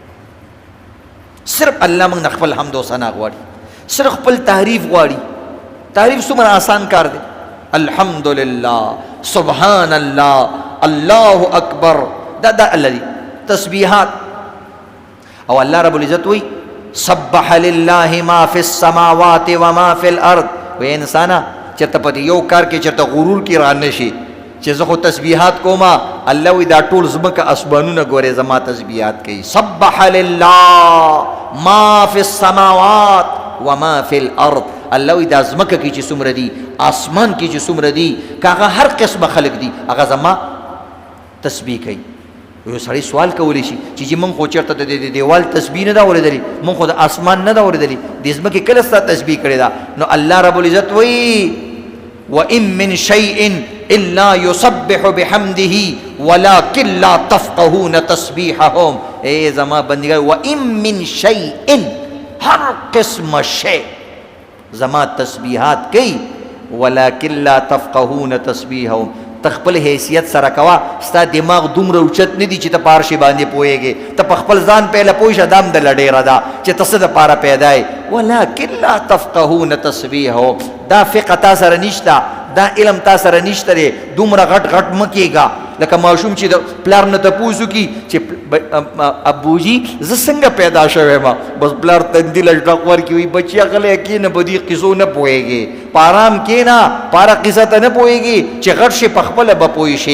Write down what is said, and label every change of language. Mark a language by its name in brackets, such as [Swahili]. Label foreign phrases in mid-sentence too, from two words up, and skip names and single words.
[Pashto] صرف الله موږ خپل حمد او ثنا غواړي، صرف خپل تعریف غواړي. تعریف څومره آسان کار دی، [Arabic] الحمدلله، سبحان الله، الله اکبر، [Pashto] دا الله دی تسبیحات. [Arabic] او الله رب العزت وی سبح لله ما فی السماوات وما فی الارض، [Pashto] وی انسانا چرته په یو کار کې چرته غرور کې را نشي چې زه خو تسبیحات کوما، الله وی دا ټول زمکه اسمانونه ګوره زما تسبیحات کوي. [Arabic] سبح لله ما فی السماوات وما فی الارض، [Pashto] الله وی دا زمکه کې چې څومره دي، اسمان کې چې څومره دي، کاغه هر قسمه خلق دي، هغه زما تسبیح کوي. یو سړی سوال کولی شي چې موږ خو چېرته د دیوال تسبیح نه ده اورېدلې، موږ خو د اسمان نه ده اورېدلې، د ځمکې کله ستا تسبیح کړې ده؟ نو الله رب العزت وایي [Arabic] وَإِن مِّن شَيْءٍ إِلَّا يُسَبِّحُ بِحَمْدِهِ وَلَكِن لَّا تَفْقَهُونَ تَسْبِيحَهُم. [Pashto] اے زما بندگان، [Arabic] وَإِن مِّن شَيْءٍ، [Pashto] ہر قسم شے زما تسبیحات کئی، [Arabic] وَلَكِن لَّا تَفْقَهُونَ تَسْبِيحَهُم. [Pashto] تخپل حیثیت سره کوا، ستا دماغ دومره اوچت نه دي چې ته پار شي باندې پوهېږې، ته په خپل ځان پهله پوه شه، دام دله ډېره ده چې ته څه دپاره پیدا یې. [Arabic] ولکن لا تفقهون تسبیحهم، [Pashto] دا فقه تا سره نشته، دا علم تا سره نشته دی، دومره غټ غټ مه کېږه لکه ماشوم چې د پلار نه تپوس وکړي چې ابوجي زه څنګه پیدا شوی ما، بس پلار تندي له ډک ورکړي، وایي بچیا غلی کښېنه، په دې قصو نه پوهېږې، په ارام کښېنه، په هره قصه ته نه پوهېږې چې غټ شي په خپله به پوه شي.